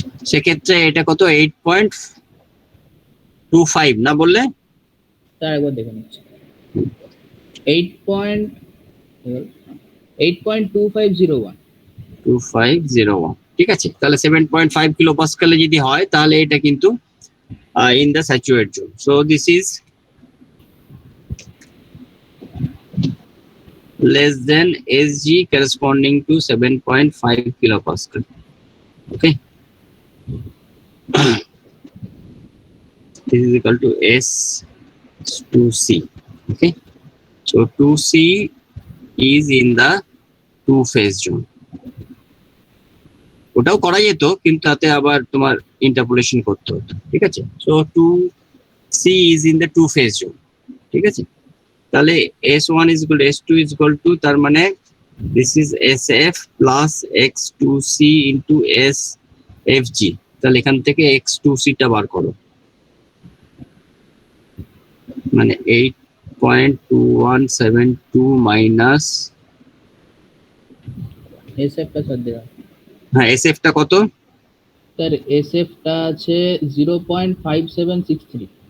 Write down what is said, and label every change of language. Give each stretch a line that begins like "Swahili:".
Bangla: সেক্ষেত্রে এটা কত 8.25 না বললে? স্যার একবার দেখে নিচ্ছি। 8.2501। 2501, ঠিক আছে। তাহলে 7.5 কিলো পাস্কেলে যদি হয় তাহলে এটা কিন্তু in the saturate zone.
English: So this is less than Sg corresponding to 7.5 kilopascal. Okay. This is equal to S2C. Okay. So 2C is in the two phase zone.
Bangla: ওটাও করা যেত কিন্তু তাতে আবার তোমার ইন্টারপোলেশন করতে হতো, ঠিক আছে।
English: So 2C is in the two phase zone, ঠিক আছে। তাহলে S1 is equal to S2 is equal to, তার মানে this is SF plus X2C into SFG।
Bangla: তাহলে এখান থেকে X2C টা বার করো, মানে 8.2172 মাইনাস, এসএফ টা স্যার দেওয়া। হ্যাঁ SF টা কত? স্যার এসএফ টা আছে 0.5763।